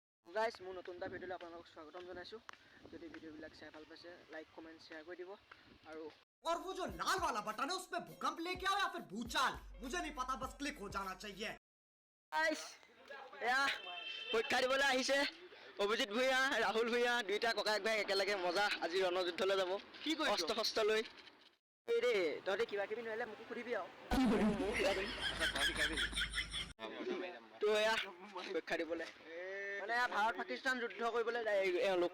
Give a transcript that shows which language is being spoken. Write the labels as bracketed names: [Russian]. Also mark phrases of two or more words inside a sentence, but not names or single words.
[Assamese] গাইজ মোৰ নতুন এটা ভিডিঅ'লৈ আপোনালোকক স্বাগতম জনাইছোঁ। যদি ভিডিঅ'বিলাক চাই ভাল পাইছে [English] like comment share [Assamese] কৰি দিব। আৰু [Hindi] और वो जो लाल वाला बटन है उस पे भूकंप लेके आओ या फिर भूचाल, मुझे नहीं पता, बस क्लिक हो जाना चाहिए। [Assamese] গাইজ এয়া পৰীক্ষা দিবলৈ আহিছে অভিজিত ভূঞা, ৰাহুল ভূঞা, দুইটা ককায়েক ভাই একেলগে মজা। আজি ৰণযুদ্ধলৈ যাব অস্ত্ৰ শস্ত্ৰ লৈ। এই দেই তহঁতি কিবা কিবি নোৱাৰিলে মোকো সুধিবি আৰু ময়ো শিকাই দিম। তো এয়া পৰীক্ষা দিবলৈ মানে ভাৰত পাকিস্তান যুদ্ধ কৰিবলৈ যায় এওঁলোক।